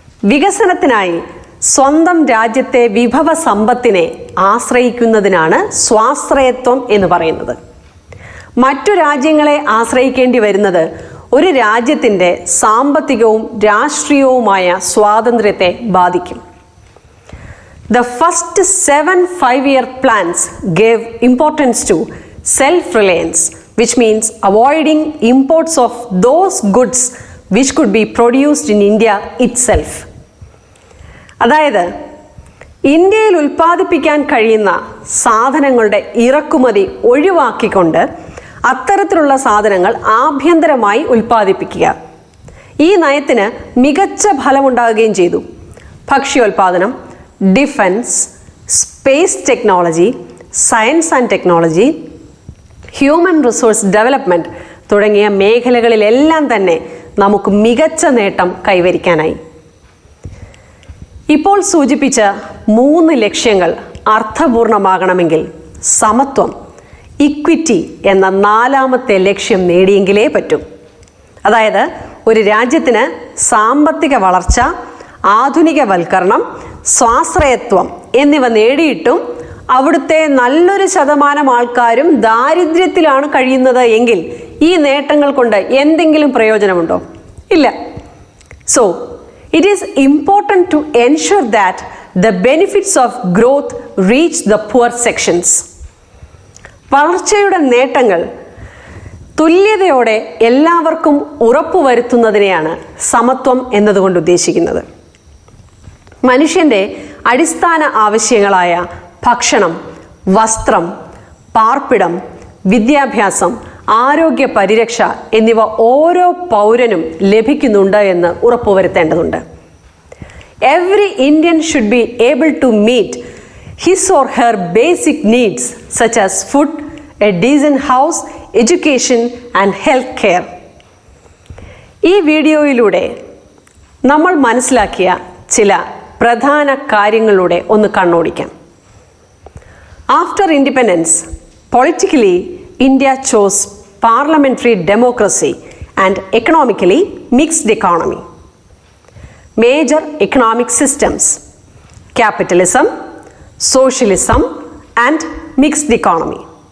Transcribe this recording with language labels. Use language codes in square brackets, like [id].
[ml] വികസനത്തിനായി സ്വന്തം രാജ്യത്തെ വിഭവ സമ്പത്തിനെ ആശ്രയിക്കുന്നതിനാണ് സ്വാശ്രയത്വം എന്ന് പറയുന്നത്. മറ്റു രാജ്യങ്ങളെ ആശ്രയിക്കേണ്ടി വരുന്നത് ഒരു രാജ്യത്തിൻ്റെ സാമ്പത്തികവും രാഷ്ട്രീയവുമായ സ്വാതന്ത്ര്യത്തെ ബാധിക്കും. [en] The first 7 5-year plans gave importance to self-reliance, which means avoiding imports of those goods which could be produced in India itself. [ml] അതായത് ഇന്ത്യയിൽ ഉൽപ്പാദിപ്പിക്കാൻ കഴിയുന്ന സാധനങ്ങളുടെ ഇറക്കുമതി ഒഴിവാക്കിക്കൊണ്ട് അത്തരത്തിലുള്ള സാധനങ്ങൾ ആഭ്യന്തരമായി ഉൽപ്പാദിപ്പിക്കുക. ഈ നയത്തിന് മികച്ച ഫലമുണ്ടാകുകയും ചെയ്തു. ഭക്ഷ്യോൽപാദനം, defence, space technology, science and technology, human resource development തുടങ്ങിയ മേഖലകളിലെല്ലാം തന്നെ നമുക്ക് മികച്ച നേട്ടം കൈവരിക്കാനായി. ഇപ്പോൾ സൂചിപ്പിച്ച 3 ലക്ഷ്യങ്ങൾ അർത്ഥപൂർണമാകണമെങ്കിൽ സമത്വം, ഇക്വിറ്റി എന്ന 4ാമത്തെ ലക്ഷ്യം നേടിയെങ്കിലേ പറ്റൂ. അതായത് ഒരു രാജ്യത്തിന് സാമ്പത്തിക വളർച്ച, ആധുനികവൽക്കരണം, സ്വാശ്രയത്വം എന്നിവ നേടിയിട്ടും അവിടുത്തെ നല്ലൊരു ശതമാനം ആൾക്കാരും ദാരിദ്ര്യത്തിലാണ് കഴിയുന്നത് എങ്കിൽ ഈ നേട്ടങ്ങൾ കൊണ്ട് എന്തെങ്കിലും പ്രയോജനമുണ്ടോ? ഇല്ല. [en] So it is important to ensure that the benefits of growth reach the poor sections. [ml] വളർച്ചയുടെ നേട്ടങ്ങൾ തുല്യതയോടെ എല്ലാവർക്കും ഉറപ്പുവരുത്തുന്നതിനെയാണ് സമത്വം എന്നതുകൊണ്ട് ഉദ്ദേശിക്കുന്നത്. മനുഷ്യൻ്റെ അടിസ്ഥാന ആവശ്യങ്ങളായ ഭക്ഷണം, വസ്ത്രം, പാർപ്പിടം, വിദ്യാഭ്യാസം, ആരോഗ്യ പരിരക്ഷ എന്നിവ ഓരോ പൗരനും ലഭിക്കുന്നുണ്ട് എന്ന് ഉറപ്പുവരുത്തേണ്ടതുണ്ട്. [en] Every Indian should be able to meet his or her basic needs such as food, a decent house, education and health care. [ml] ഈ വീഡിയോയിലൂടെ നമ്മൾ മനസ്സിലാക്കിയ ചില പ്രധാന കാര്യങ്ങളിലൂടെ ഒന്ന് കണ്ണോടിക്കാം. [en] After independence, politically India chose parliamentary democracy and economically mixed economy. Major economic systems: capitalism, socialism and mixed economy.